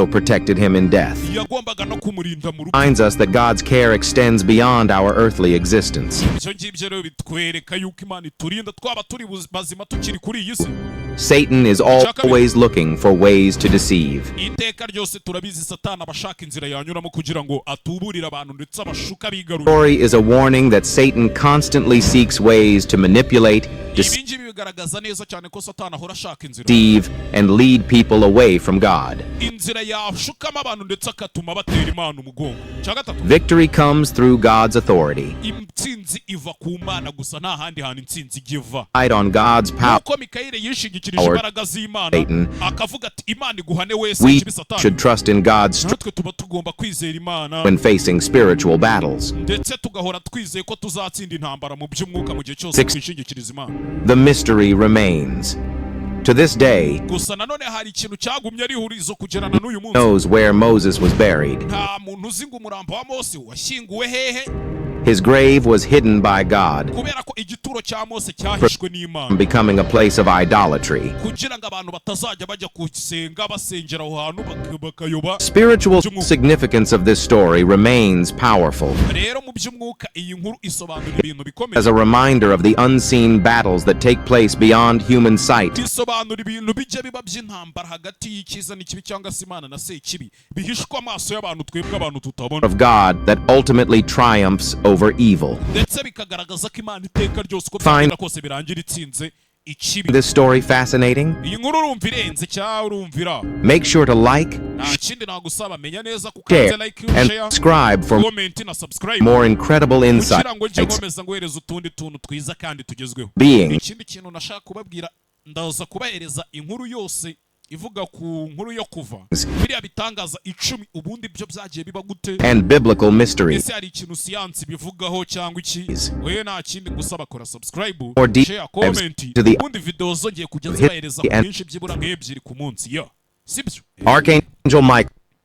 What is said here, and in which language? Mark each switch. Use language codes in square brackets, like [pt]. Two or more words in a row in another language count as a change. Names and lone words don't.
[en] also protected him in death. [rw] yagombaga no kumurinda mu rupfu. [en] Reminds us that God's care extends beyond our earthly existence. [rw] ibyo ngibyo rero bitwereka yuko Imana iturinda twaba turi bazima tukiri kuri iyi si. [en] Satan is always looking for ways to deceive. [rw] iteka ryose turabizi Satani abashaka inzira yanyuramo kugira ngo atuburire abantu ndetse abashuka bigarurira. [en] Story is a warning that Satan constantly seeks ways to manipulate, [rw] ibi ngibi bigaragaza neza cyane ko Satani ahora ashaka inzira [en] deceive, and lead people away from God. [rw] inzira yashukamo abantu ndetse akatuma batera Imana umugongo. cya gatatu, [en] Victory comes through God's authority. [rw] intsinzi iva ku Mana gusa, nta handi hantu intsinzi igiva. [en] Relied on God's power. [rw] uko Mikayile yishingikirije imbaraga z'Imana [en] Satan. [rw] akavuga ati Imana iguhane wese [en] We [rw] ikibi Satani, [en] should trust in God's strength [rw] natwe tuba tugomba kwizera Imana [en] when facing spiritual battles. [rw] ndetse tugahora twizeye ko tuzatsinda intambara mu by'umwuka mu gihe cyose twishingikiriza Imana. [en] The mystery remains. To this day, [rw] gusa nanone hari ikintu cyagumye ari ihurizo kugerana n'uyu munsi. [en] knows where Moses was buried. [rw] nta muntu uzi ngo umurambo wa Mose washyinguwe hehe, [en] His grave was hidden by God [rw] kubera ko igituro cya Mose cyahishwe n'Imana, [en] from becoming a place of idolatry. [rw] kugira ngo abantu batazajya bajya gusenga basengera aho hantu bakayoba. [en] Spiritual significance of this story remains powerful [rw] rero mu by'umwuka iyi nkuru isobanura ibintu bikomeye, [en] as a reminder of the unseen battles that take place beyond human sight. [rw] isobanura ibintu bijya biba by'intambara hagati y'icyiza n'ikibi cyangwa se Imana na Sekibi, bihishwa amaso y'abantu twebwe abantu tutabona, [en] Of God that ultimately triumphs over evil. [rw] ndetse bikagaragaza ko Imana iteka ryose uko byagenda kose birangira itsinze ikibi. [en] This story fascinating? [rw] iyi nkuru urumva irenze cyangwa urumvira, [en] Make sure to like, [rw] nta kindi nagusaba, menya neza [en] share, [rw] kukanze like, [en] and share, subscribe for [rw] comment na subscribe [en] more incredible [rw] kugira ngo njye [en] insights. [rw] nkomeza nguhereza utundi tuntu twiza kandi tugezweho. [en] Being [rw] ikindi kintu nashaka kubabwira, ndaza kubahereza inkuru yose ivuga ku nkuru yo kuva, biriya bitangaza 10 ubundi byo byagiye biba gute, [en] and biblical mysteries. [rw] ese hari ikintu siyansi bivugaho cyangwa iki. wewe nta kindi gusaba, kora subscribe, [en] More deep share, comment, to the [rw] ubundi video zongeye kujya zibahereza ku [en] and- [rw] byinshi byibura nk'ebyiri ku munsi. yo sibyo [en] Archangel Michael